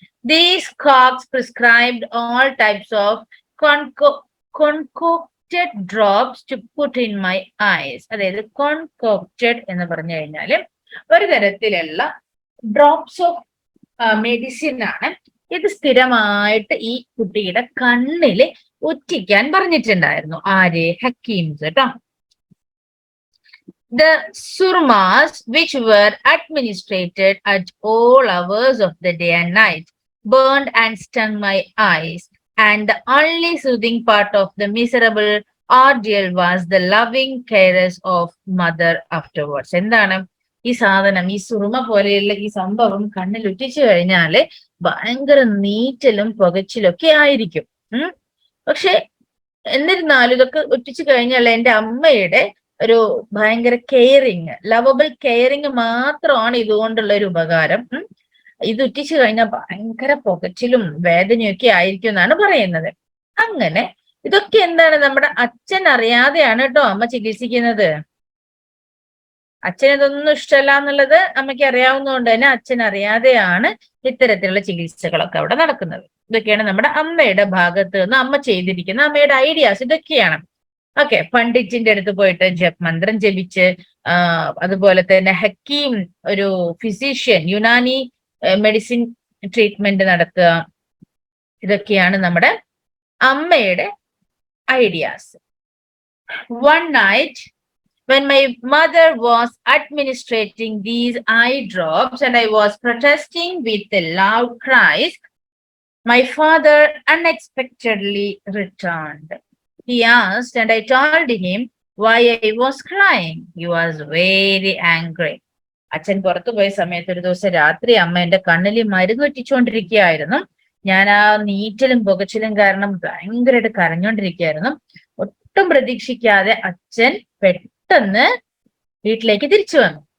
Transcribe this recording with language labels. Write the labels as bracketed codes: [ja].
[en] These cogs prescribed all types of concocted drops to put in my eyes. [ml] അതായത് concocted എന്ന് പറഞ്ഞു കഴിഞ്ഞാല് ഒരു തരത്തിലുള്ള ഡ്രോപ്സ് ഓഫ് മെഡിസിൻ ആണ്. ഇത് സ്ഥിരമായിട്ട് ഈ കുട്ടിയുടെ കണ്ണില് ഒറ്റിക്കാൻ പറഞ്ഞിട്ടുണ്ടായിരുന്നു. ആര്? ഹക്കീംസ് കേട്ടോ. [en] The surmas, which were administered at all hours of the day and night, burned and stung my eyes, and the only soothing part of the miserable ordeal was the loving caress of mother afterwards. [ml] എന്താണ് ഈ സാധനം? ഈ സുറുമ പോലെയുള്ള ഈ സംഭവം കണ്ണിൽ ഒറ്റിച്ചു കഴിഞ്ഞാല് ഭയങ്കര നീറ്റലും പുകച്ചിലും ഒക്കെ ആയിരിക്കും. പക്ഷെ എന്നിരുന്നാലും ഇതൊക്കെ ഒറ്റിച്ചു കഴിഞ്ഞാൽ എന്റെ അമ്മയുടെ ഒരു ഭയങ്കര കെയറിങ്, ലവബിൾ കെയറിങ് മാത്രമാണ് ഇതുകൊണ്ടുള്ള ഒരു ഉപകാരം. ഇത് ഒറ്റിച്ചു കഴിഞ്ഞാൽ ഭയങ്കര പുകച്ചിലും വേദനയൊക്കെ ആയിരിക്കും എന്നാണ് പറയുന്നത്. അങ്ങനെ ഇതൊക്കെ എന്താണ്, നമ്മുടെ അച്ഛൻ അറിയാതെയാണ് കേട്ടോ അമ്മ ചികിത്സിക്കുന്നത്. അച്ഛൻ ഇതൊന്നും ഇഷ്ടമല്ല എന്നുള്ളത് അമ്മയ്ക്ക് അറിയാവുന്നതുകൊണ്ട് തന്നെ അച്ഛൻ അറിയാതെയാണ് ഇത്തരത്തിലുള്ള ചികിത്സകളൊക്കെ അവിടെ നടക്കുന്നത്. ഇതൊക്കെയാണ് നമ്മുടെ അമ്മയുടെ ഭാഗത്ത് നിന്ന് അമ്മ ചെയ്തിരിക്കുന്ന അമ്മയുടെ ഐഡിയാസ് ഇതൊക്കെയാണ്. ഓക്കെ, പണ്ഡിറ്റിന്റെ അടുത്ത് പോയിട്ട് മന്ത്രം ജപിച്ച്, അതുപോലെ തന്നെ ഹക്കീം ഒരു ഫിസിഷ്യൻ യുനാനി മെഡിസിൻ ട്രീറ്റ്മെന്റ് നടത്തുക, ഇതൊക്കെയാണ് നമ്മുടെ അമ്മയുടെ ideas. [en] One night when my mother was administering these eye drops and I was protesting with a loud cries, my father unexpectedly returned. He asked and I told him why I was crying. He was very angry. [ml] അച്ഛൻ പുറത്തു പോയ സമയത്ത് ഒരു ദിവസം രാത്രി അമ്മ എന്റെ കണ്ണിൽ മരുന്ന് ഒറ്റിച്ചുകൊണ്ടിരിക്കുകയായിരുന്നു. ഞാൻ ആ നീറ്റലും പുകച്ചിലും കാരണം ഭയങ്കരമായിട്ട് കരഞ്ഞോണ്ടിരിക്കുകയായിരുന്നു. ഒട്ടും പ്രതീക്ഷിക്കാതെ അച്ഛൻ പെട്ടെന്ന് വീട്ടിലേക്ക് തിരിച്ചു വന്നു.